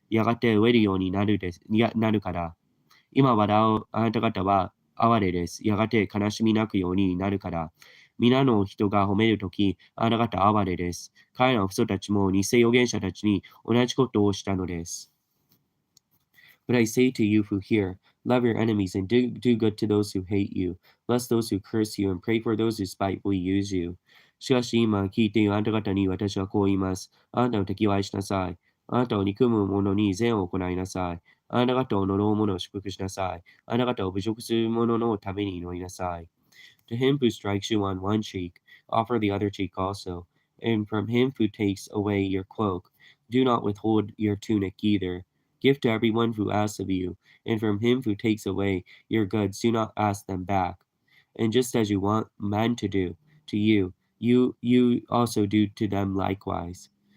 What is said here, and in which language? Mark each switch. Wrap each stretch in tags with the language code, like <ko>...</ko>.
<ja>やがて飢えるようになるから、今笑うあなた方は哀れです。やがて悲しみなくようになるから。皆の人が褒めるとき、あなた方哀れです。彼らの父祖たちも偽預言者たちに同じことをしたのです。</ja> <en>But I say to you who hear, love your enemies and do good to those who hate you. Bless those who curse you and pray for those who spitefully use you.</en> <ja>しかし今聞いているあなた方に私はこう言います。あなたを敵は愛しなさい。あなたを憎む者に善を行いなさい。あなた方を呪う者を祝福しなさい。あなた方を侮辱する者のために祈りなさい。</ja> <en>To him who strikes you on one cheek, offer the other cheek also. And from him who takes away your cloak, do not withhold your tunic either. Give to everyone who asks of you, and from him who takes away your goods, do not ask them back. And just as you want men to do to you, you also do to them likewise.</en>